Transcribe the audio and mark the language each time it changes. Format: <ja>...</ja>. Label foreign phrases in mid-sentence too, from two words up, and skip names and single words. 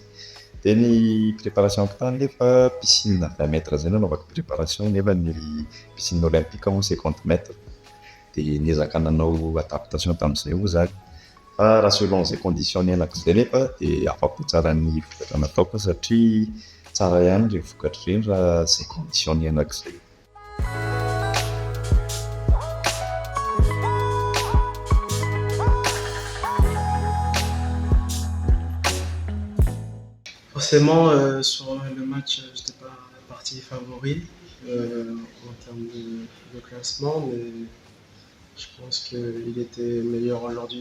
<mg>De ny préparation ampitany nefa</mg> <fr>piscine 20 mètres</fr> <mg>zay nanaovako préparation nefa ny</mg> <fr>piscine olympique</fr> <mg>moa 50 mètres. De niezaka nanao adaptation tamin'izay moa zany fa raha selon zay condition niainako zay nefa de afa-po tsara ny vokatra nataoko satria tsara ihany le vokatra reny raha zay condition niainako zay.</mg> <fr>Forcément, sur le match, je n'étais pas parti favori en termes de classement, mais je pense qu'il était meilleur aujourd'hui.</fr>